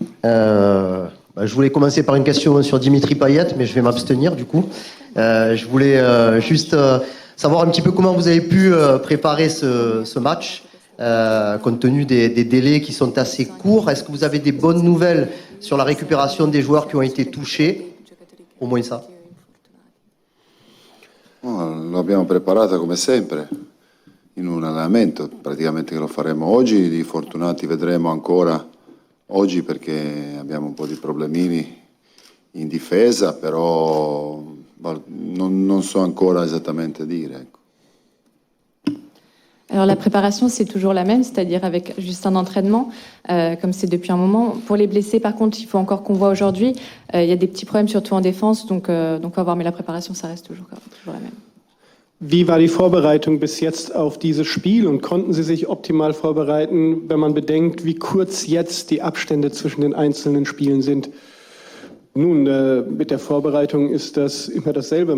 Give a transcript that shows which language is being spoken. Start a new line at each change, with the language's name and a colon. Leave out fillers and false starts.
French: Je voulais commencer par une question sur Dimitri Payet, mais je vais m'abstenir du coup. Je voulais juste savoir un petit peu comment vous avez pu préparer ce match, compte tenu des délais qui sont assez courts. Est-ce que vous avez des bonnes nouvelles sur la récupération des joueurs qui ont été touchés? Au moins ça.
Italian: Lo abbiamo preparato come sempre in un allenamento, praticamente che lo faremo oggi. Di fortunati vedremo ancora oggi perché abbiamo un po' di problemini in difesa, però non so ancora esattamente dire. Ecco.
French: Alors la préparation, c'est toujours la même, c'est-à-dire avec juste un entraînement, comme c'est depuis un moment. Pour les blessés, par contre, il faut encore qu'on voit aujourd'hui. Il y a des petits problèmes, surtout en défense, donc on va voir, mais la préparation, ça reste toujours la même.
German: Wie war die Vorbereitung bis jetzt auf dieses Spiel und konnten Sie sich optimal vorbereiten, wenn man bedenkt, wie kurz jetzt die Abstände zwischen den einzelnen Spielen sind? Nun, mit der Vorbereitung ist das immer dasselbe.